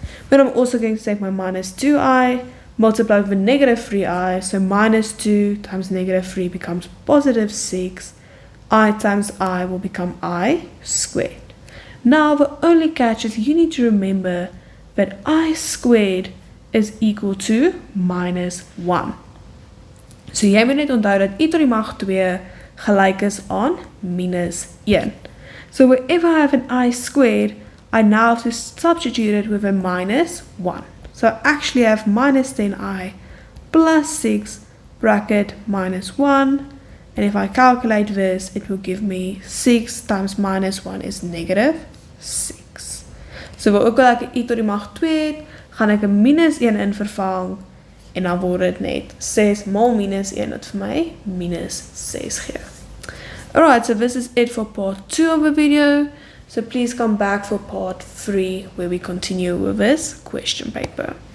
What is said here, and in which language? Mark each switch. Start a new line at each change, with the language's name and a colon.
English: But I'm also going to take my minus 2i, multiply with negative 3i, so minus 2 times negative 3 becomes positive 6, I times I will become I squared. Now the only catch is you need to remember that I squared is equal to minus 1.
Afrikaans: So jy moet net onthou dat I tot die mag 2 gelyk is aan minus 1.
English: So wherever I have an I squared, I now have to substitute it with a minus 1. So I actually have minus 10i plus 6 bracket minus 1. And if I calculate this, it will give me 6 times minus 1 is negative 6.
Afrikaans: So waar ook al ek I tot die mag 2 het, gaan ek 'n minus 1 in vervang, en dan word dit net 6 mal minus 1 wat vir my minus 6 gee.
English: Alright, so this is it for part 2 of the video. So please come back for part 3 where we continue with this question paper.